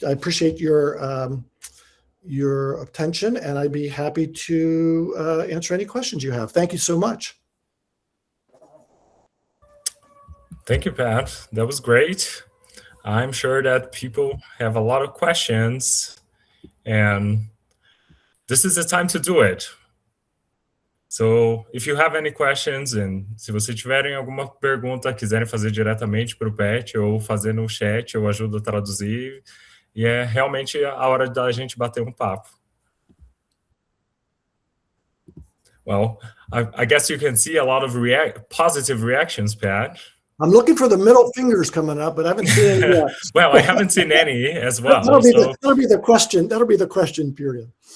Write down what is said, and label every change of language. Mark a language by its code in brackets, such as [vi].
[en] I appreciate your attention, and I'd be happy to answer any questions you have. Thank you so much. Thank you, Pat. That was great. I'm sure that people have a lot of questions, and this is the time to do it. So, if you have any questions, and [pt] se vocês tiverem alguma pergunta, quiserem fazer diretamente para o Pat ou fazer no chat, eu ajudo a traduzir. E é realmente a hora da gente bater um papo. [en] Well, I guess you can see a lot of positive reactions, Pat. I'm looking for the middle fingers coming up, but I haven't seen any yet. Well, I haven't seen any as well. That'll be the question. That'll be the question period.